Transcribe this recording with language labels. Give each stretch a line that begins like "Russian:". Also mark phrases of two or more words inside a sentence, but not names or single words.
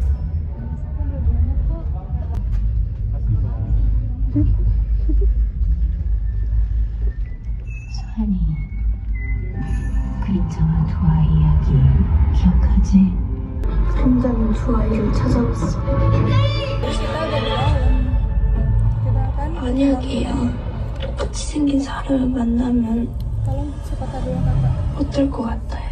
Korean: 소환이 그림자와 두 아이 이야기 기억하지? 그림자는 두 아이를 찾아왔어. 만약에야 똑같이 생긴 사람을 만나면
Indonesian: Tolong sepatah dua kata.
Korean: 어떨 것 같아요?